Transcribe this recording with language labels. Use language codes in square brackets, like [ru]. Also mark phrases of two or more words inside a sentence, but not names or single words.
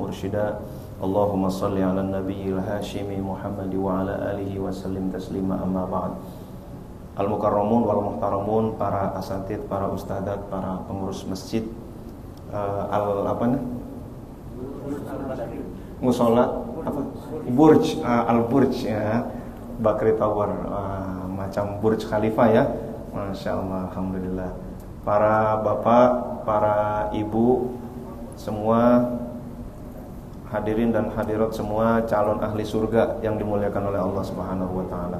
[ar] مرشدا اللهم صل على النبي الهاشمي محمد وعلى آله وسلم تسليما أما بعد. المكرمون والمحترمون, [id] para asatid, para ustadzat, para pengurus masjid, musola Burj, Al-Burj ya, Bakri Tower, macam Burj Khalifa ya, [ar] ما شاء الله، الحمد لله. [id] Para bapak, para ibu, semua hadirin dan hadirat semua calon ahli surga yang dimuliakan oleh Allah [ar] سبحانه وتعالى.